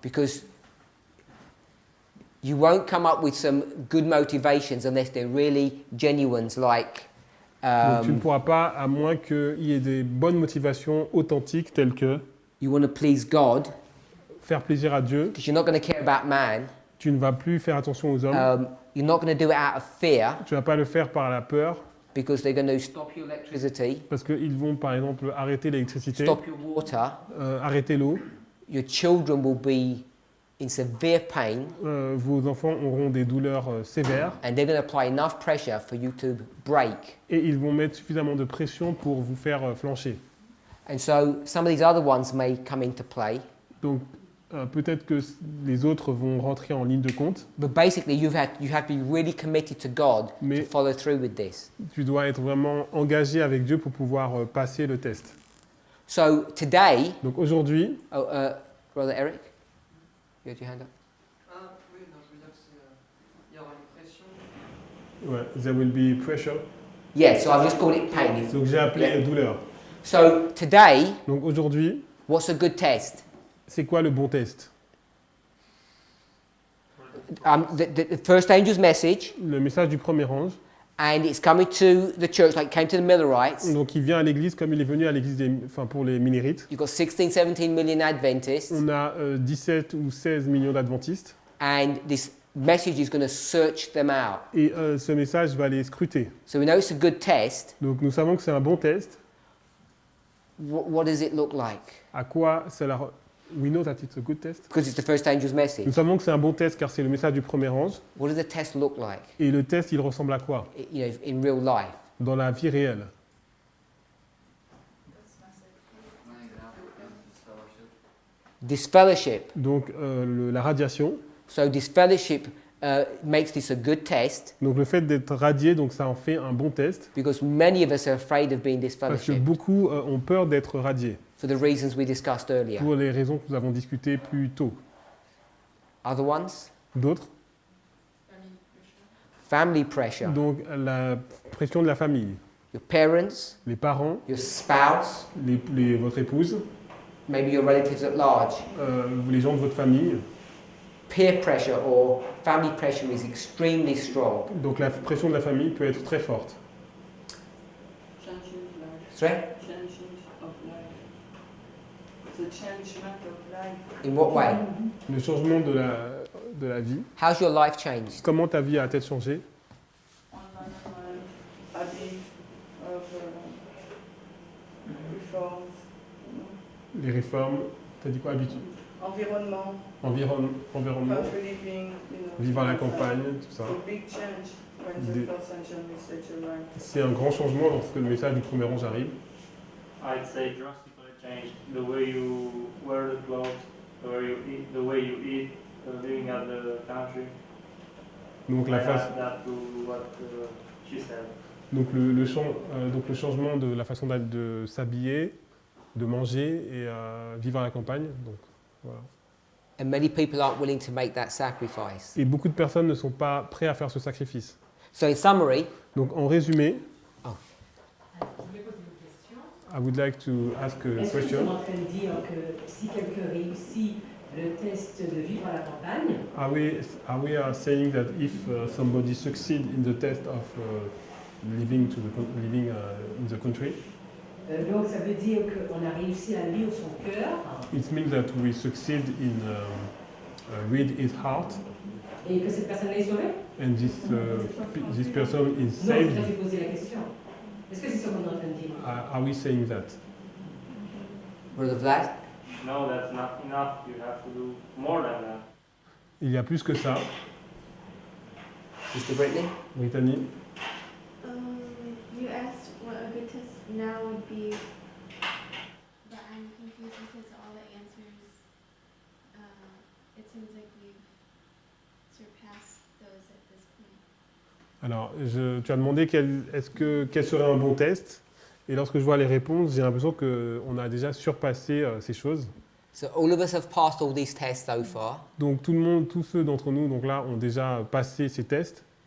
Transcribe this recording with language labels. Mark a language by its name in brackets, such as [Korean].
[English] Because you won't come up with some good motivations unless they're really genuine, like [French] Donc tu ne pourras pas, à moins qu'il y ait des bonnes motivations authentiques telles que [English] you want to please God, [French] faire plaisir à Dieu, [English] because you're not going to care about man. [French] tu ne vas plus faire attention aux hommes, [English] You're not going to do it out of fear [French] tu ne vas pas le faire par la peur, [English] because they're going to stop your electricity, [French] parce qu'ils vont par exemple arrêter l'électricité, [English] stop your water. [French] arrêter l'eau, [English] Your children will be in severe pain, [French] vos enfants auront des douleurs sévères [English] and they're going to apply enough pressure for you to break. [French] et ils vont mettre suffisamment de pression pour vous faire flancher. [English] And so some of these other ones may come into play. [French] Donc peut-être que les autres vont rentrer en ligne de compte, [English] But basically, you have to be really committed to God [French] Mais- [English] to follow through with this. [French] tu dois être vraiment engagé avec Dieu pour pouvoir passer le test. [English] So today, [French] Donc aujourd'hui, [English] Brother Eric, you had your hand up. [French] Ah oui, non, je veux dire qu'il y aura une pression. [English] ouais, there will be pressure. Yeah, so I've just called it pain. [French] Donc j'ai appelé [English] Yeah. [French] douleur. [English] So today, [French] Donc aujourd'hui, [English] what's a good test? [French] c'est quoi le bon test? [English] The first angel's message, [French] Le message du premier ange. [English] and it's coming to the church like it came to the Millerites. [French] Donc il vient à l'église comme il est venu à l'église pour les Minérites. [English] You've got 16, 17 million Adventists, [French] On a 17 ou 16 millions d'adventistes [English] and this message is going to search them out. [French] et ce message va les scruter. [English] So we know it's a good test. [French] Donc nous savons que c'est un bon test. [English] What does it look like? [French] À quoi cela... [English] We know that it's a good test. Because it's the first angel's [French] Nous [English] message. [French] savons que c'est un bon test car c'est le message du premier ange. [English] What does the test look like? [French] Et le test, il ressemble à quoi? [English] You know, in real life. [French] Dans la vie réelle. Un exemple, [English] this fellowship. Disfellowship. [French] Donc la radiation. [English] So disfellowship makes this a good test [French] Donc le fait d'être radié, donc ça en fait un bon test. [English] because many of us are afraid of being [French] Parce que [English] disfellowshipped [French] beaucoup ont peur d'être radiés. [English] for the reasons we discussed earlier. [French] Pour les raisons que nous avons discutées plus tôt. [English] Other ones? [French] D'autres? [English] family pressure, [French] Donc la pression de la famille, [English] your parents, [French] les parents, [English] your spouse, [French] votre épouse, [English] maybe your relatives at large. [French] les gens de votre famille. [English] Peer pressure or family pressure is extremely strong. [French] Donc la pression de la famille peut être très forte. [English] Changing life. Sorry? Changing of life. The changement of life. In what way? [French] Le changement de la vie. [English] How's your life changed? [French] Comment ta vie a-t-elle changé? [English] Environment, habit of reforms. [French] Les réformes, t'as dit quoi? Habitude. Environnement, Environnement, [English] country living, [French] vivre à la campagne, tout ça. [English] It's a big change when the [French] Des- [English] first engine message arrives. [French] C'est un grand changement lorsque le message du premier ange arrive. [English] I'd say drastically changed the way you wear the clothes, the way you eat, living at the country. [French] Donc [English] I [French] la face, [English] add that to what she said. [French] donc donc le changement de la façon de s'habiller, de manger et vivre à la campagne. Donc, voilà. [English] And many people aren't willing to make that sacrifice. [French] Et beaucoup de personnes ne sont pas prêts à faire ce sacrifice. [English] So, in summary, [French] Donc en résumé, Je voulais poser une question. [English] I would like to ask a [French] Est-ce que nous [English] question. [French] sommes en train de dire que si quelqu'un réussit le test de vivre à la campagne, [English] Are we saying that if somebody succeed in the test of living in the country, [French] donc ça veut dire qu'on a réussi à lire son cœur [English] it means that we succeed in read his heart, [French] et que cette personne est sauvée? [English] and this person is [French] Non, [English] saved? [French] j'ai posé la question. Est-ce que c'est ce qu'on est en train de dire? [English] Are we saying that? Brother Vlad, No, that's not enough. You have to do more than that. [French] Il y a plus que ça, [English] Sister Brittany, Brittany. You asked what a good test now would be, but I'm confused because all the answers, it seems like we've surpassed those at this point. [French] Alors, tu as demandé quel serait un bon test, et lorsque je vois les réponses, j'ai l'impression qu'on a déjà surpassé ces choses. [English] so all of us have passed all these tests so far. [French] Donc tout le monde, tous ceux d'entre nous, donc là, ont déjà passé ces tests.